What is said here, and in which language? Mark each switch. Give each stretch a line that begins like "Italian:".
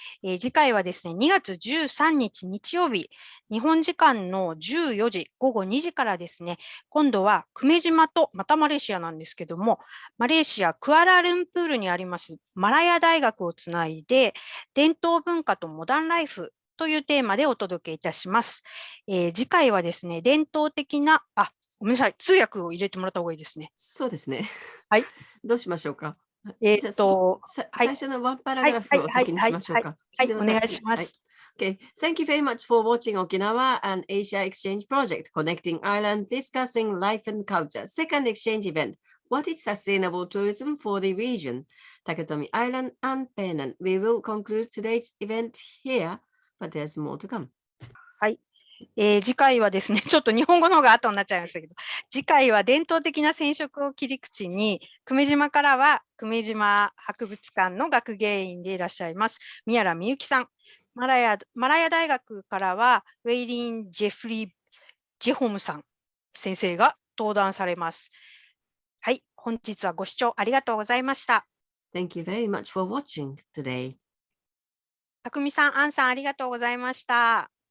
Japanese: 次回はですね、2月13日日曜日、日本時間の14時、午後2時からですね、今度は久米島と、またマレーシアなんですけども、マレーシア・クアラルンプールにありますマラヤ大学をつないで、伝統文化とモダンライフというテーマでお届けいたします。次回はですね、伝統的な、ごめんなさい、通訳を入れてもらった方がいいですね。そうですね。はい。どうしましょうか。最初のワンパラグラフを先にしましょうか。はい、お願いします。
English: Okay, thank you very much for watching Okinawa and Asia Exchange Project, Connecting Islands, Discussing Life and Culture, Second Exchange Event. What is sustainable tourism for the region? Taketomi Island and Penang. We will conclude today's event here, but there's more to come.
Japanese: はい。次回はですね、ちょっと日本語の方が後になっちゃいましたけど、次回は伝統的な染色を切り口に、久米島からは久米島博物館の学芸員でいらっしゃいます、宮良美幸さん。マラヤ大学からは、ウェイリン・ジェフリー・ジェホムさん先生が登壇されます。はい、本日はご視聴ありがとうございました。
English: Thank you very much for watching today.
Japanese: たくみさん、アンさん、ありがとうございました。